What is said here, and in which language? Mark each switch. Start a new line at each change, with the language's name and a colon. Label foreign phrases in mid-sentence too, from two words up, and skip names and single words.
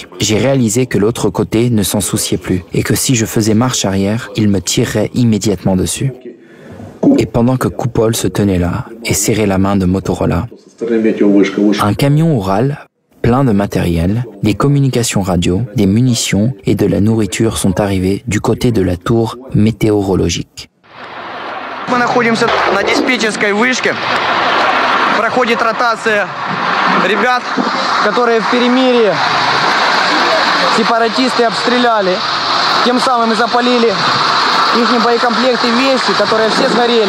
French: J'ai réalisé que l'autre côté ne s'en souciait plus et que si je faisais marche arrière, il me tirerait immédiatement dessus. Et pendant que Koupol se tenait là et serrait la main de Motorola, un camion Oural plein de matériel, des communications radio, des munitions et de la nourriture sont arrivés du côté de la tour météorologique.
Russian: Мы находимся на диспетчерской вышке. Проходит ротация ребят, которые в перемирии сепаратисты обстреляли. Тем самым запалили их боекомплекты и вещи, которые все сгорели.